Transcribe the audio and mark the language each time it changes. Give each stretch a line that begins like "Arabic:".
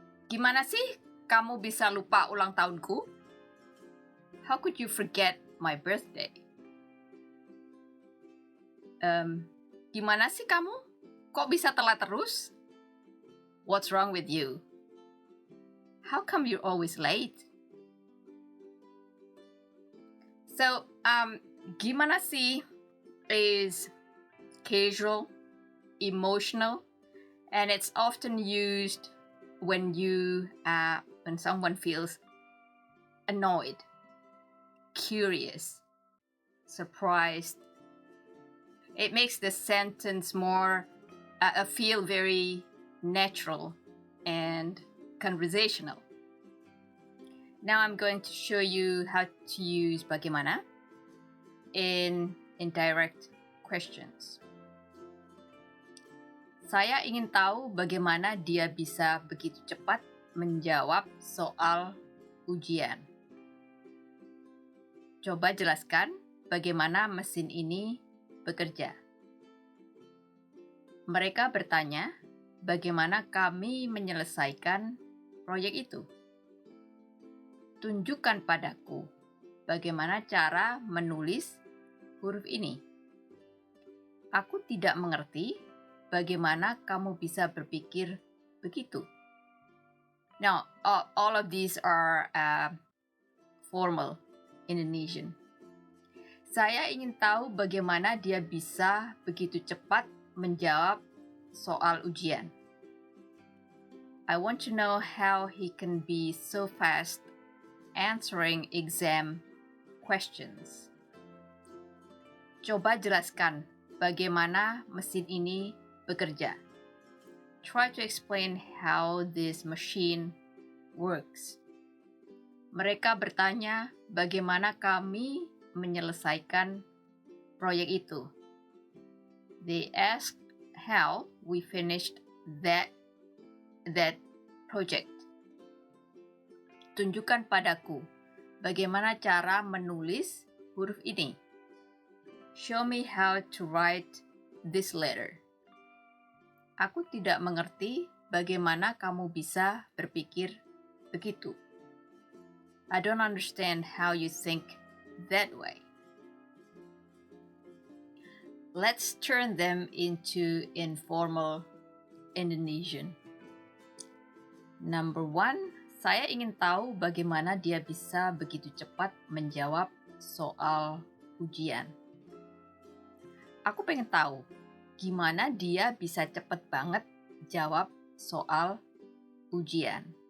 Indonesian: Gimana sih kamu bisa lupa ulang tahunku?
English: How could you forget my birthday?
Indonesian: Gimana sih kamu? Kok bisa telat terus?
English: What's wrong with you? How come you're always late? So, gimana sih is casual, emotional, and it's often used when when someone feels annoyed, curious, surprised. It makes the sentence more feel very natural and conversational. Now I'm going to show you how to use bagaimana in indirect questions.
Indonesian: Saya ingin tahu bagaimana dia bisa begitu cepat menjawab soal ujian. Coba jelaskan bagaimana mesin ini bekerja. Mereka bertanya, bagaimana kami menyelesaikan proyek itu? Tunjukkan padaku bagaimana cara menulis huruf ini. Aku tidak mengerti bagaimana kamu bisa berpikir begitu.
English: Now, all of these are formal Indonesian.
Indonesian: Saya ingin tahu bagaimana dia bisa begitu cepat menjawab soal ujian.
English: I want to know how he can be so fast answering exam questions.
Indonesian: Coba jelaskan bagaimana mesin ini bekerja.
English: Try to explain how this machine works.
Indonesian: Mereka bertanya bagaimana kami menyelesaikan proyek itu.
English: They asked how we finished that project.
Indonesian: Tunjukkan padaku bagaimana cara menulis huruf ini.
English: Show me how to write this letter.
Indonesian: Aku tidak mengerti bagaimana kamu bisa berpikir begitu.
English: I don't understand how you think that way. Let's turn them into informal Indonesian. Number 1,
Indonesian: saya ingin tahu bagaimana dia bisa begitu cepat menjawab soal ujian. Aku pengen tahu gimana dia bisa cepat banget jawab soal ujian.